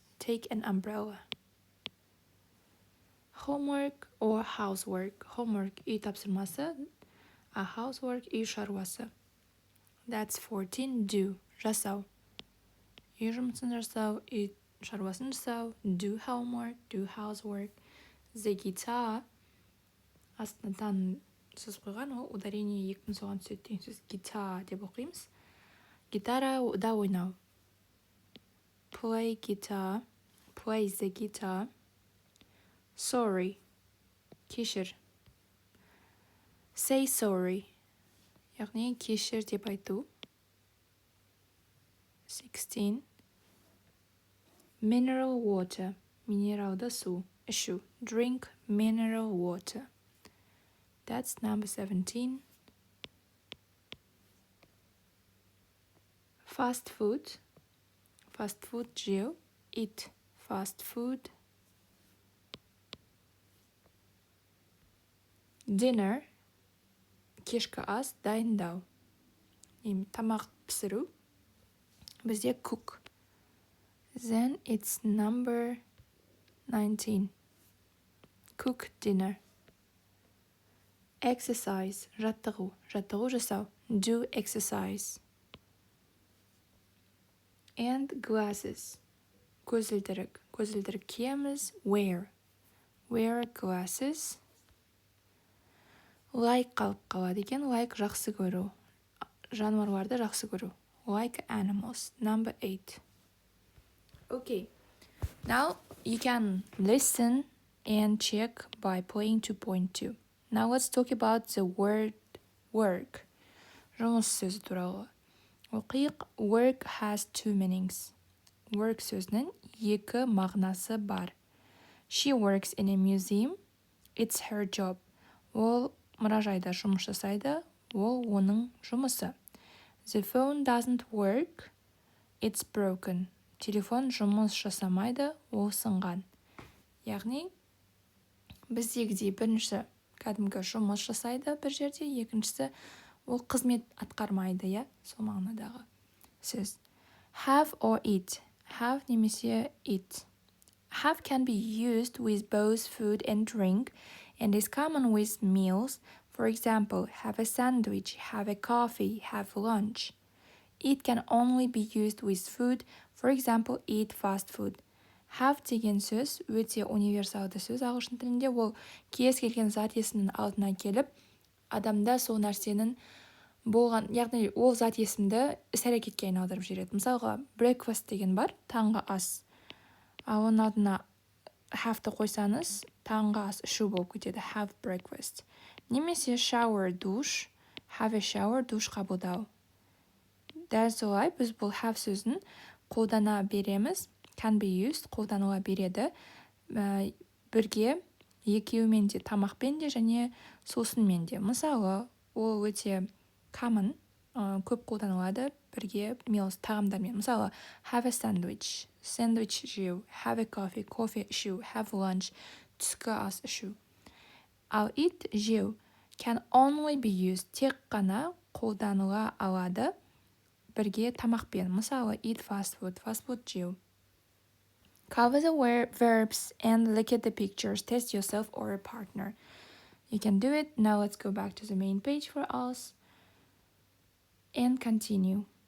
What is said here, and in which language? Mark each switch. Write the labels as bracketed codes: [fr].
[en] Take an umbrella. Homework or housework. [kk] Homework үй тапсырмасы. A housework үй шаруасы. [en] That's 14. Do. Жасау. [kk] Үй жұмысын жасау, үй шаруасын жасау. [en] Do homework, do housework. The guitar. [kk] Астынан сөз қойған, ол ударение екпін соған түседі деген сөз. Guitar деп оқимыз. Гитара да ойнау. [en] Play guitar. Play the guitar. Sorry. [kk] Кешір. [en] Say sorry. [kk] Яғни кешір деп айту. 16. Mineral water. Минералды су. Ішу. [en] Drink mineral water. That's number 17. Fast food. Fast food жеу. Eat fast food. [kk] Dinner, кешкі ас, дайындау. Тамақ пісіру. Бізде [en] cook. Then it's number 19. Cook dinner. Exercise, жаттығу. [kk] Жаттығу жасау. [en] Do exercise. And glasses. [kk] Көзілдірік. Көзілдірік киеміз. Wear. [en] Wear glasses. [kk] Like қалып қалады екен. Like жақсы көру. Жануарларды жақсы көру. [en] Like animals. Number 8. Okay. Now you can listen and check by playing 2.2. Now let's talk about the word work. [kk] Жұмыс сөзі туралы. Оқиық. [en] Work has two meanings. [kk] Work сөзінің екі мағынасы бар. [en] She works in a museum. It's her job. [kk] Ол мұражайда жұмыс жасайды. Ол оның жұмысы. [en] The phone doesn't work. It's broken. [kk] Телефон жұмыс жасамайды. Ол сынған. Яғни, біздегідей бірінші кәдімгі жұмыс жасайды бір жерде, екіншісі ол қызмет атқармайды, иә, сол мағынадағы сөз. [en] Have or eat. Have немесе eat. Have can be used with both food and drink and is common with meals. For example, have a sandwich, have a coffee, have lunch. Eat can only be used with food. For example, eat fast food. [kk] Have деген сөз өте универсалды сөз ағылшын тілінде. Ол кез келген зат есімнің алдына келіп, адамда сол нәрсенің болған, яғни ол зат есімді іс-әрекетке айналдырып жібереді. Мысалға, breakfast деген бар, таңғы ас. Ал оның алдына have-ті қойсаңыз, таңғы ас ішу болып кетеді. [en] Have breakfast. [kk] Немесе shower, душ. [en] Have a shower, [kk] душ қабылдау. Дәл солай біз бұл have сөзін қолдана береміз. [en] Can be used, [kk] қолданыла береді. Бірге, екеуімен де, тамақпен де және сусынмен де. Мысалы, ол өте common, көп қолданылады бірге meals, тағамдармен. [en] Мысалы, have a sandwich, sandwich жеу, have a coffee, кофе ішу, have lunch, [kk] түскі ас ішу. Ал eat, жеу, [en] can only be used, [kk] тек қана қолданыла алады бірге тамақпен. [en] Мысалы, eat fast food, [kk] fast food жеу. [en] Cover the verbs and look at the pictures. Test yourself or a partner. You can do it. Now let's go back to the main page for us and continue.